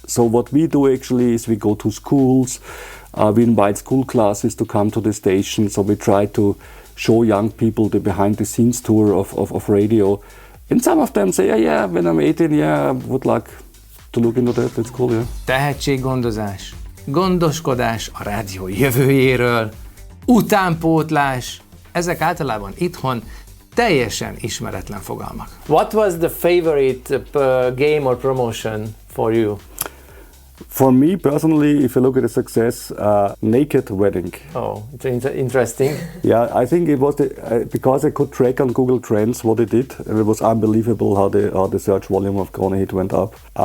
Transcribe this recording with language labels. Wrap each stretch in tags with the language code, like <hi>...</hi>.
<en>So what we do actually is we go to schools, we invite school classes to come to the station, so we try to show young people the behind the scenes tour of radio, and some of them say, when I'm 18, I would like to look into that, that's cool, yeah.</en> <hu>Tehetséggondozás, gondoskodás a rádió jövőjéről, utánpótlás, ezek általában itthon teljesen ismeretlen fogalmak.</hu> <en>What was the favorite game or promotion for you? For me personally, if you look at the success, Naked Wedding. Oh, it's interesting. Yeah, I think it was because I could track on Google Trends what it did, and it was unbelievable how the search volume of Kronehit went up.</en>